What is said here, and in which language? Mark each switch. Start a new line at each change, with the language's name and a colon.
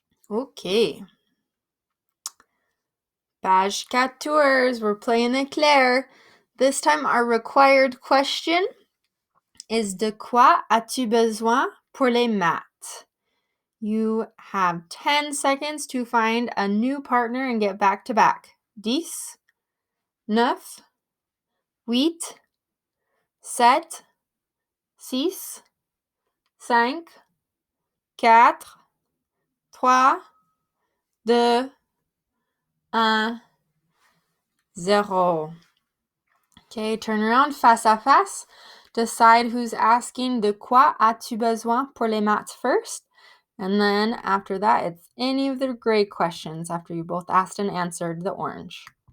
English: Okay. Page 14, we're playing éclair. This time our required question is
French: de quoi as-tu besoin pour les maths?
English: You have 10 seconds to find a new partner and get back to back. 10, 9, 8, 7, 6, 5, 4, 3, 2, 1, 0. Okay, turn around
French: face à face.
English: Decide who's asking
French: de quoi as-tu besoin pour les maths
English: first. And then after that, it's any of the gray questions after you both asked and answered the orange.